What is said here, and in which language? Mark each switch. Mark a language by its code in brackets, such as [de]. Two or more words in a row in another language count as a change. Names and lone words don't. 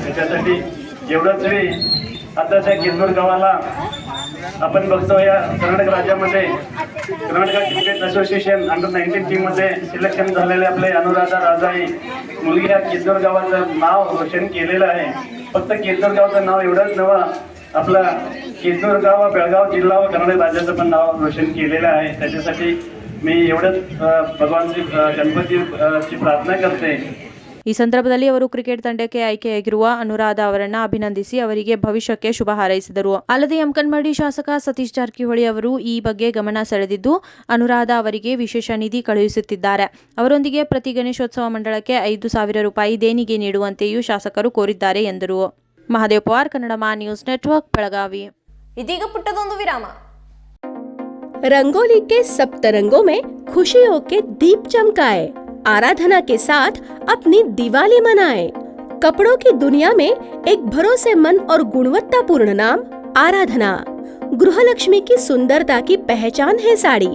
[mr] त्याच्यासाठी एवढंच वेळ आता त्या केंदूर गावाला आपण बघतो या कर्नाटक राज्यामध्ये कर्नाटक क्रिकेट असोसिएशन अंडर-19 टीममध्ये सिलेक्शन झालेले आपले अनुराधा राजाई मुलगी या केंदूर गावाचं नाव रोशन केलेलं आहे. फक्त केंदूर गावाचं नाव एवढंच नव्हे, आपला केंदूर गाव बेळगाव जिल्हा व कर्नाटक राज्याचं पण नाव रोशन केलेलं आहे. त्याच्यासाठी मी एवढंच भगवानची गणपतीची प्रार्थना करते. [kn] ಈ ಸಂದರ್ಭದಲ್ಲಿ ಅವರು ಕ್ರಿಕೆಟ್ ತಂಡಕ್ಕೆ ಆಯ್ಕೆಯಾಗಿರುವ ಅನುರಾಧ ಅವರನ್ನ ಅಭಿನಂದಿಸಿ ಅವರಿಗೆ ಭವಿಷ್ಯಕ್ಕೆ ಶುಭ ಹಾರೈಸಿದರು. ಅಲ್ಲದೆ ಯಮಕನಮರಡಿ ಶಾಸಕ ಸತೀಶ್ ಜಾರಕಿಹೊಳಿ ಅವರು ಈ ಬಗ್ಗೆ ಗಮನ ಸೆಳೆದಿದ್ದು ಅನುರಾಧ ಅವರಿಗೆ ವಿಶೇಷ ನಿಧಿ ಕಳುಹಿಸುತ್ತಿದ್ದಾರೆ. ಅವರೊಂದಿಗೆ ಪ್ರತಿ ಗಣೇಶೋತ್ಸವ ಮಂಡಳಕ್ಕೆ 5,000 ರೂಪಾಯಿ ದೇಣಿಗೆ ನೀಡುವಂತೆಯೂ ಶಾಸಕರು ಕೋರಿದ್ದಾರೆ ಎಂದರು. ಮಹಾದೇವ್ ಪವಾರ್, ಕನ್ನಡಮ ನ್ಯೂಸ್ ನೆಟ್ವರ್ಕ್, ಬೆಳಗಾವಿ. ಇದೀಗ ಪುಟ್ಟದೊಂದು ವಿರಾಮ. [hi] रंगोली के सप्तरंगों में खुशियों के दीप चमकाए, आराधना के साथ अपनी दिवाली मनाएं। कपड़ों की दुनिया में एक भरोसेमंद और गुणवत्तापूर्ण नाम आराधना। गृहलक्ष्मी की सुंदरता की पहचान है साड़ी।